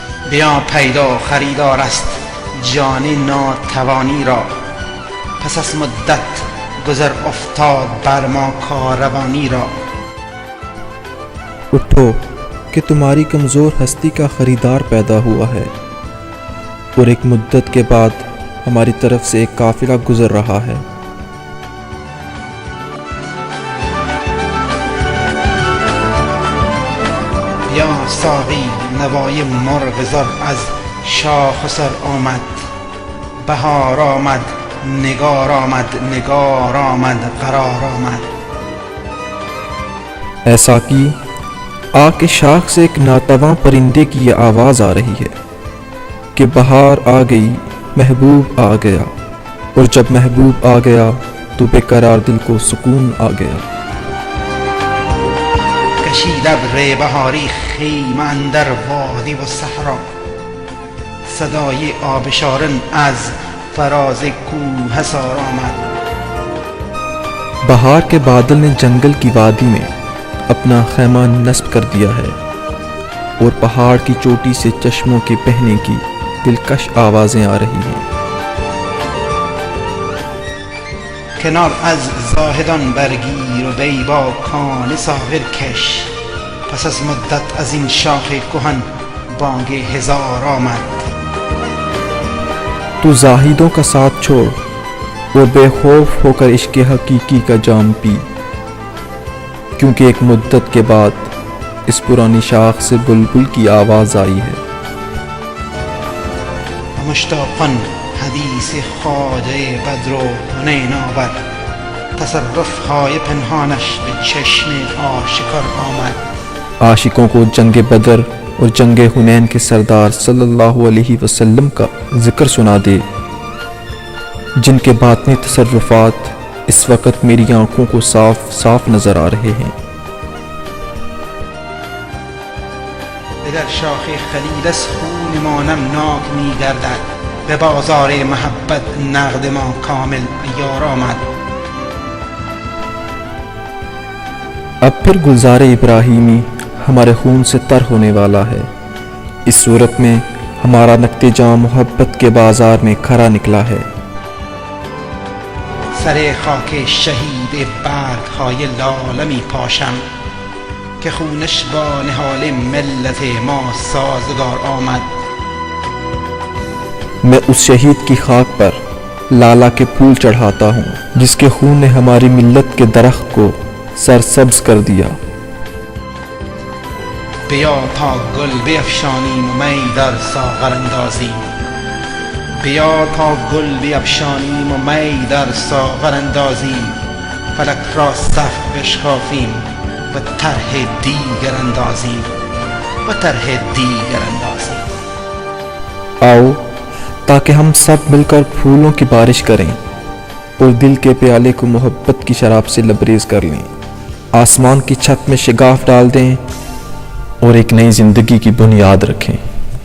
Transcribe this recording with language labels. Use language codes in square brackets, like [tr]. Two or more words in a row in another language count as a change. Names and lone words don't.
[fa] بیا پیدا خریدار است جان ناتوانی را، پس از مدت گذر افتاد بر ما کاروانی را. [ur] اٹھو کہ تمہاری کمزور ہستی کا خریدار پیدا ہوا ہے، اور ایک مدت کے بعد ہماری طرف سے ایک قافلہ گزر رہا ہے۔ [fa] یا ساقی نوای مرغ زر از شاخ و سر آمد، بهار آمد نگار آمد، نگار آمد قرار آمد. [ur] اے ساقی، آ کے شاخ سے ایک ناتواں پرندے کی یہ آواز آ رہی ہے کہ بہار آ گئی، محبوب آ گیا، اور جب محبوب آ گیا تو بے قرار دل کو سکون آ گیا۔ [fa] کشید ابر بهاری خیمه اندر وادی و صحرا، صدای آبشارن از فراز کوهسار آمد. [ur] بہار کے بادل نے جنگل کی وادی میں اپنا خیمہ نصب کر دیا ہے، اور پہاڑ کی چوٹی سے چشموں کے بہنے کی دلکش آوازیں آ رہی ہیں۔ [fa] کنار از زاهدان برگیر و وی با کان ساغر کش، پس از مدت از این شاخ کهن بانگ هزار آمد. [ur] تو زاہدوں کا ساتھ چھوڑ اور بے خوف ہو کر عشق حقیقی کا جام پی، کیونکہ ایک مدت کے بعد اس پرانی شاخ سے بلبل کی آواز آئی ہے۔ [fa] مشتاقان حدیث خواجه بدر و حنین آورد، تصرف های پنهانش به چشم آشکار آمد. [ur] عاشقوں کو جنگ بدر اور جنگ حنین کے سردار صلی اللہ علیہ وسلم کا ذکر سنا دے، جن کے باطنی تصرفات اس وقت میری آنکھوں کو صاف صاف نظر آ رہے ہیں۔ [fa] در شاخ خلیل از خون ما نمناک می گردد، به بازار محبت نقد ما کامل یار آمد. [ur] اب پھر گلزار ابراہیمی ہمارے خون سے تر ہونے والا ہے، اس صورت میں ہمارا نقد جام محبت کے بازار میں کھرا نکلا ہے۔ [fa] سر خاک شهید برگ‌های لاله می پاشم که خونش با نهال ملت ما سازگار آمد. [ur] میں اس شہید کی خاک پر لالا کے پھول چڑھاتا ہوں جس کے خون نے ہماری ملت کے درخت کو سرسبز کر دیا۔ [fa] بیا تا گل بیفشانیم و می در ساغر اندازیم، بیا تا گل بیفشانیم و می در ساغر اندازیم، فلک را صف بشکافیم و طرح دیگر اندازیم، و طرح دیگر اندازیم۔ [ur] آؤ تاکہ ہم سب مل کر پھولوں کی بارش کریں اور دل کے پیالے کو محبت کی شراب سے لبریز کر لیں، آسمان کی چھت میں شگاف ڈال دیں اور ایک نئی زندگی کی بنیاد رکھیں۔